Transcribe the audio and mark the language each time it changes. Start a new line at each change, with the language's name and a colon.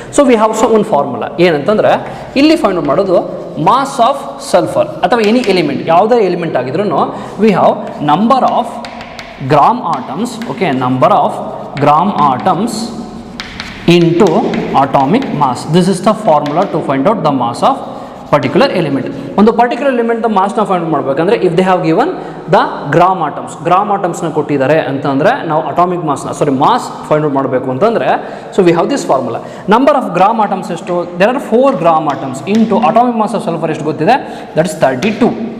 Kannada: So we have so ಒಂದು formula ಏನಂತಂದರೆ ಇಲ್ಲಿ ಫೈಂಡ್ ಔಟ್ ಮಾಡೋದು ಮಾಸ್ ಆಫ್ ಸಲ್ಫರ್ ಅಥವಾ ಎನಿ ಎಲಿಮೆಂಟ್, ಯಾವುದೇ ಎಲಿಮೆಂಟ್ ಆಗಿದ್ರೂ we have number of gram atoms.
English: Okay, number of gram atoms into atomic mass. This is the formula to find out the mass of particular element.
Kannada: ಒಂದು particular element ಮಾಸ್ನ find ಮಾಡಬೇಕಂದ್ರೆ if they have given the gram ಆಟಮ್ಸ್ನ ಕೊಟ್ಟಿದ್ದಾರೆ ಅಂತಂದರೆ ನಾವು atomic mass find out ಮಾಡಬೇಕು ಅಂತಂದರೆ so we have this formula.
English: Number of gram atoms ಎಷ್ಟು? There are 4 gram atoms into atomic mass of sulphur
Kannada: ಎಷ್ಟು ಗೊತ್ತಿದೆ?
English: That is 32.